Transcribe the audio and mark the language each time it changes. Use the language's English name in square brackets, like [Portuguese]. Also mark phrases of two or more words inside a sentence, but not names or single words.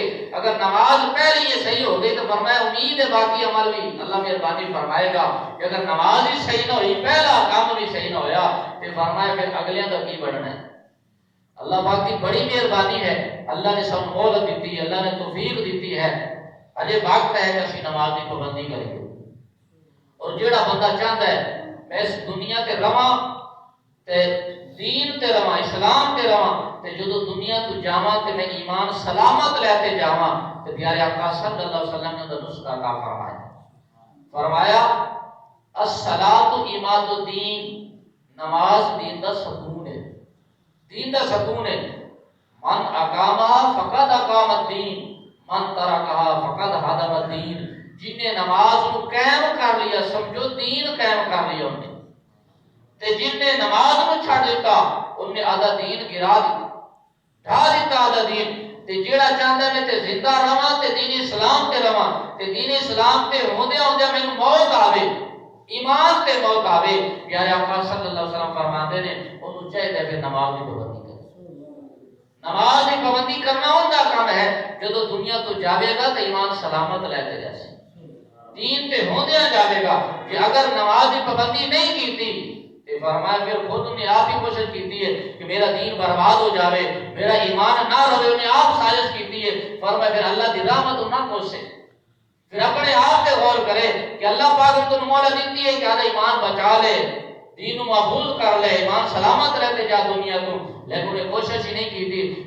[Urdu] اگر نماز پہلے یہ صحیح ہو گئی تو فرمایا امید ہے باقی عمل بھی اللہ مہربانی فرمائے گا کہ اگر نماز ہی صحیح نہ ہوئی، پہلا کام بھی صحیح نہ ہویا تو فرمایا پھر اگلیاں کا کی بڑھنا ہے۔ اللہ پاک کی بڑی مہربانی ہے، اللہ نے سب مہلت دیتی ہے، اللہ نے توفیق دیتی ہے، اجے وقت ہے کہ اسی نماز کی پابندی کریے۔ [Punjabi] اور جیڑا بندہ چاہتا ہے میں اس دنیا تے رواں تے دین تے رواں، اسلام تے رواں، تے جدو دنیا تو جاواں تے میں ایمان سلامت لے تے جاواں، تے پیارے آقا [Arabic] صلی اللہ علیہ وسلم [Punjabi] نے نسخہ عطا فرمایا [Arabic] الصلاۃ عماد الدین، [Punjabi] نماز دین دا ستون ہے، دین دا ستون ہے۔ [Arabic] من اقامہ فقد اقام الدین، من ترکہ فقد ہدم الدین، [Urdu] جن نے نماز کو قائم کر لیا سمجھو دین قائم کر لیا انہیں، تے جن نے نماز کو چھڑ دیتا ان نے آدھا دین گرا دیتا، ڈھا دیتا آدھا دین۔ [Punjabi] تے جیڑا چاہتا ہے میں تے زندہ رہاں تے دین اسلام تے رہاں، تے دین اسلام تے ہوندے ہوندے مینوں موت آوے، ایمان تے موت آوے، پیارے آقا [Arabic] صلی اللہ علیہ وسلم [Punjabi] فرماتے نے انہوں چاہیے پھر نماز کی پابندی کرے۔ [Urdu] نماز کی پابندی کرنا ان کا کام ہے، جدو دنیا تو جاوے گا تو ایمان سلامت لے کے جیسے دین تے ہوندیا جاوے گا۔ کہ اگر نماز کی پابندی نہیں کیتی تو فرمایا پھر خود نے آپ ہی کوشش کیتی ہے کہ میرا دین برباد ہو جاوے، میرا ایمان نہ رہے، انہیں آپ سازش کیتی ہے۔ فرمایا پھر اللہ دی رحمت نہ کوشے، پھر اپنے آپ پہ غور کرے کہ اللہ پاک نے تو مولا دیتی ہے کہ آدھا ایمان بچا لے، دین محفوظ کر لے، ایمان سلامت رہتے جا دنیا کو، لیکن انہیں کوشش ہی نہیں کی تھی۔